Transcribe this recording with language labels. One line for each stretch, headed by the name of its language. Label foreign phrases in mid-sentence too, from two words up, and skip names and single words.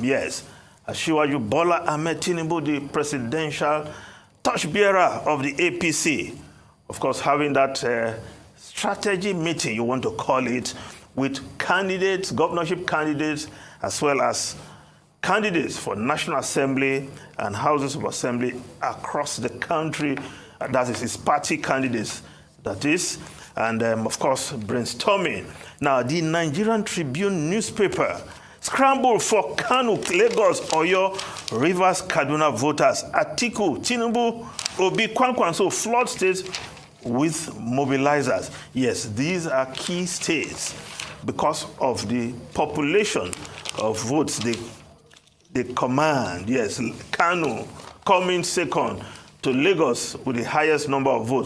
English: Yes, Asiwaju Bola Ahmed Tinubu, the presidential torchbearer of the APC, of course, having that strategy meeting, you want to call it, with candidates, governorship candidates, as well as candidates for National Assembly and Houses of Assembly across the country. That is his party candidates, that is. And, of course, brainstorming. Now, the Nigerian Tribune newspaper scrambled for Kano, Lagos, Oyo, Rivers, Kaduna voters. Atiku, Tinubu, Obi, Kwankwan, so flood states with mobilizers. Yes, these are key states because of the population of votes they command. Yes, Kano coming second to Lagos with the highest number of votes.